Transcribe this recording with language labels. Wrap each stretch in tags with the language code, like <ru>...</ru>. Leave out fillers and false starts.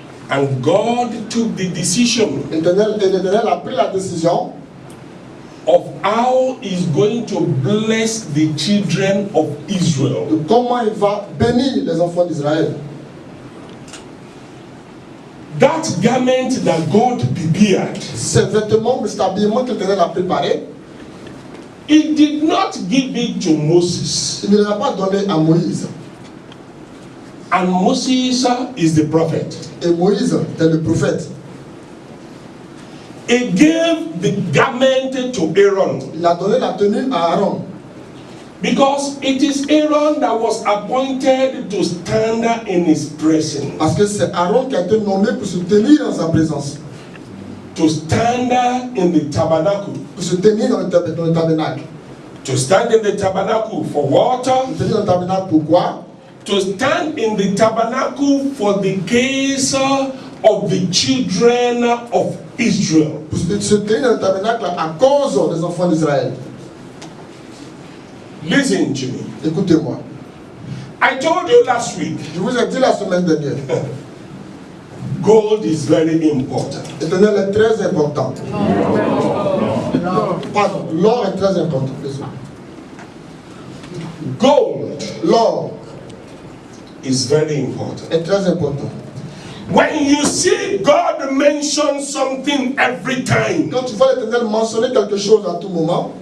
<en>And God took the decision</en> <fr>L'Éternel a pris la décision</fr> <en>of how he's going to bless the children of Israel.</en> <fr>de comment il va bénir les enfants d'Israël.</fr> <en>That garment that God prepared,</en> <fr>Ces vêtements, cet habillement que l'Éternel a préparé,</fr> <en>he did not give it to Moses.</en> <fr>il ne l'a pas donné à Moïse.</fr> <en>And Moses is the prophet.</en> <fr>Et Moïse est le prophète.</fr> <en>He gave the garment to Aaron</en> <fr>Il a donné la tenue à Aaron.</fr> <en>because it is Aaron that was appointed to stand in his presence.</en> <fr>Parce que c'est Aaron qui a été nommé pour se tenir dans sa présence.</fr> <en>To stand in the tabernacle.</en> <fr>Pour se tenir dans le tabernacle.</fr> <en>To stand in the tabernacle for water.</en> <fr>Se tenir dans le tabernacle pourquoi?</fr> <en>To stand in the tabernacle for the case of the children of Israel.</en> <fr>Pour se tenir dans le tabernacle à cause des enfants d'Israël.</fr> <en>Listen to me.</en> <fr>Écoutez-moi.</fr> <en>I told you last week.</en> <fr>Je vous ai dit la semaine dernière.</fr> <en>Gold is very important.</en> <fr>L'Éternel est très important. Pardon, l'or est très important.</fr> <en>Gold</en> <fr>L'or</fr> <en>is very important.</en> <fr>est très important.</fr> <en>When you see God mention something every time,</en> <fr>Quand tu vois l'Éternel mentionner quelque chose à tout moment,</fr>